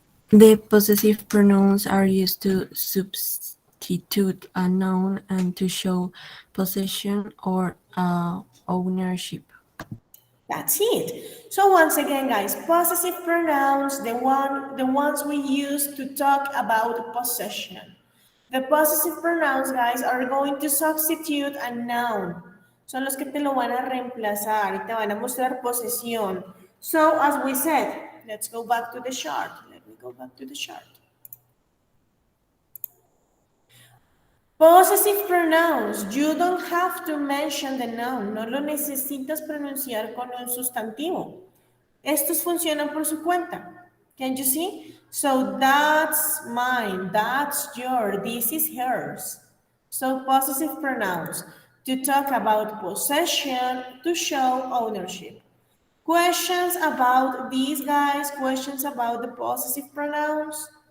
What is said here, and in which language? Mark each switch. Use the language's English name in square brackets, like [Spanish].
[English] The possessive pronouns are used to substitute a noun and to show possession or ownership. That's it. So once again, guys, possessive pronouns, the ones we use to talk about possession. The possessive pronouns, guys, are going to substitute a noun. [Spanish] Son los que te lo van a reemplazar y te van a mostrar posesión. [English] So as we said, let's go back to the chart. Let me go back to the chart. Possessive pronouns, you don't have to mention the noun, [Spanish] no lo necesitas pronunciar con un sustantivo. Estos funcionan por su cuenta. [English] Can you see? So that's mine, that's yours, this is hers. So possessive pronouns, to talk about possession, to show ownership. Questions about these guys? Questions about the possessive pronouns?